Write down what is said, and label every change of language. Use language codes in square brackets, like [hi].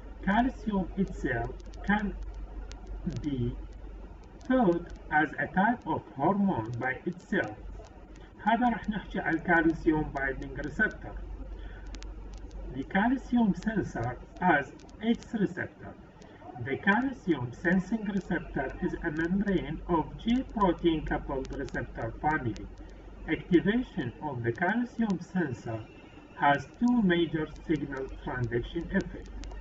[en] Calcium itself can be thought as a type of hormone by itself. [ar] هذا رح نحكي على الكالسيوم [en] binding receptor. The calcium sensor as its receptor. The calcium sensing receptor is a membrane of G protein coupled receptor family. Activation of the calcium sensor has two major signal transduction effects.